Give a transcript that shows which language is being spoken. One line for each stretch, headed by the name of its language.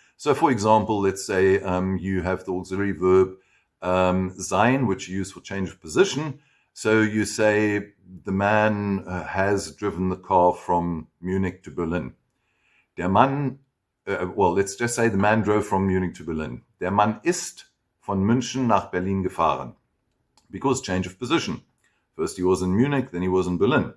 English: So, for example, let's say you have the auxiliary verb sein, which you use for change of position. So you say the man has driven the car from Munich to Berlin. Der Mann, well, let's just say the man drove from Munich to Berlin.
German: Der Mann ist von München nach Berlin gefahren.
English: Because change of position. First he was in Munich, then he was in Berlin.